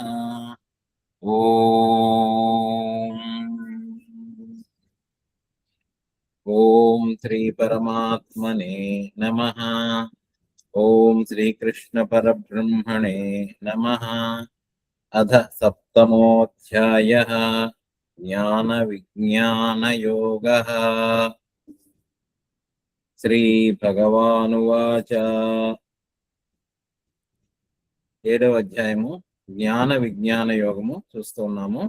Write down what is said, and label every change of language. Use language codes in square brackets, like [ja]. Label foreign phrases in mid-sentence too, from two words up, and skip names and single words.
[sa] ओम श्री परमात्मने नमः. ओम श्री कृष्ण परब्रह्मणे नमः. అథ సప్తమోధ్యాయః జ్ఞాన విజ్ఞాన యోగః. శ్రీ భగవానువాచ. [te] 7వ అధ్యాయము జ్ఞాన విజ్ఞాన యోగము చూస్తున్నాము.